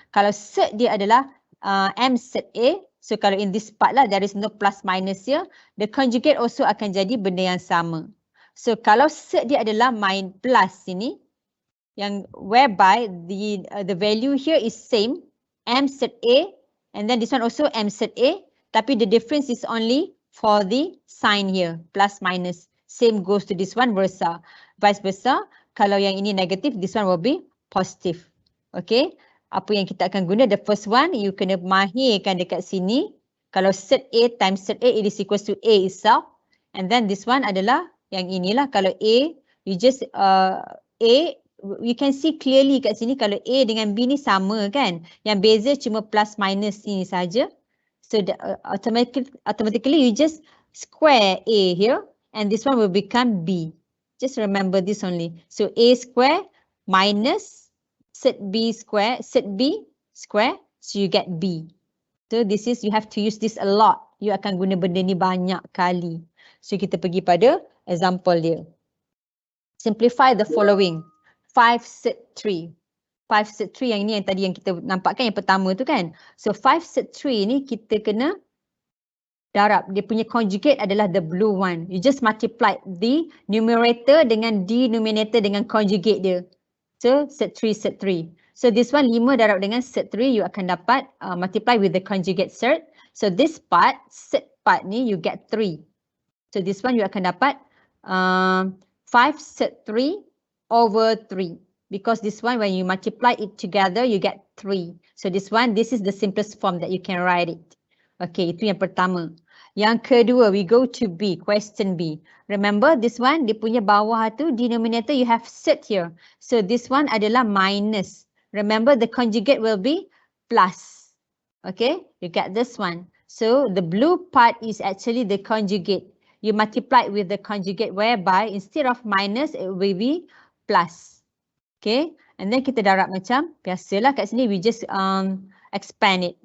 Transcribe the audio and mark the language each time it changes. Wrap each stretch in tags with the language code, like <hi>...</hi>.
<ms>Kalau surd dia adalah M surd A.</ms> <en>So kalau in this part lah, there is no plus minus here. The conjugate also</en> <ms>akan jadi benda yang sama.</ms> <en>So</en> <ms>kalau surd dia adalah plus sini,</ms> <en>yang whereby the value here is same, M surd A, and then this one also M surd A, tapi the difference is only for the sign here, plus minus. Same goes to this one, versa. Vice versa,</en> <ms>kalau yang ini negative,</ms> <en>this one will be positive. Okay.</en> <ms>Apa yang kita akan guna,</ms> <en>the first one,</en> <ms>you kena mahirkan dekat sini.</ms> <en>Kalau surd A times surd A, it is equals to A itself. And then this one</en> <ms>adalah yang inilah. Kalau A, you just A,</ms> <en>you can see clearly</en> <ms>kat sini kalau A dengan B ni sama kan. Yang beza cuma plus minus ini saja.</ms> <en>So automatically you just square A here and this one will become B. Just remember this only. So A square minus surd B square, surd B square, so you get B. So this is, you have to use this a lot.</en> <ms>You akan guna benda ni banyak kali. So kita pergi pada example dia.</ms> <en>Simplify the following.</en> <ms>5 surd 3. 5 surd 3 yang ini yang tadi yang kita nampakkan yang pertama tu kan. So 5 surd 3 ni kita kena darab. Dia punya conjugate adalah</ms> <en>the blue one. You just multiply the numerator</en> <ms>dengan denominator dengan conjugate dia.</ms> <en>So surd 3, surd 3. So this one 5</en> <ms>darab dengan surd 3,</ms> <en>you akan dapat multiply with the conjugate surd. So this part, surd part ni you get 3. So this one you akan dapat 5 surd 3 over 3. Because this one when you multiply it together you get 3. So this one, this is the simplest form that you can write it. Okay,</en> <ms>itu yang pertama. Yang kedua,</ms> <en>we go to B, question B. Remember this one,</en> <ms>dia punya bawah tu</ms> <en>denominator you have surd here. So this one adalah minus. Remember the conjugate will be plus. Okay, you get this one. So the blue part is actually the conjugate. You multiply with the conjugate whereby instead of minus it will be plus. Okay, and then</en> <ms>kita darab macam biasalah kat sini</ms> <en>we just expand it.</en>